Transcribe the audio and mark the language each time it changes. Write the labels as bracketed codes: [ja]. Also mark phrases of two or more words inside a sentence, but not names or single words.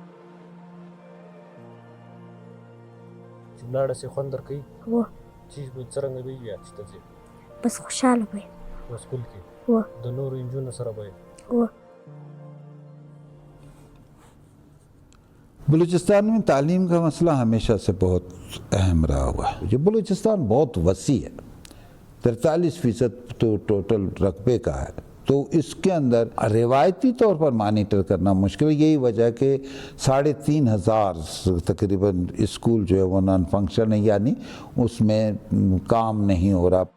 [ps] چې ولاړه سې خوند درکوي؟ و چې څرنګه به وي چې ته ځې؟ بس خوشحاله به یم. په سکول کې و د نورو نجونو سره به یې؟ و [ur] بلوچستان میں تعلیم کا مسئلہ ہمیشہ سے بہت اہم رہا ہوا ہے. یہ بلوچستان بہت وسیع ہے، 43% تو ٹوٹل رقبے کا ہے، تو اس کے اندر روایتی طور پر مانیٹر کرنا مشکل ہے. یہی وجہ کہ 3,500 تقریباً اسکول جو ہے وہ [en] non function [ur] ہے، یعنی اس میں کام نہیں ہو رہا.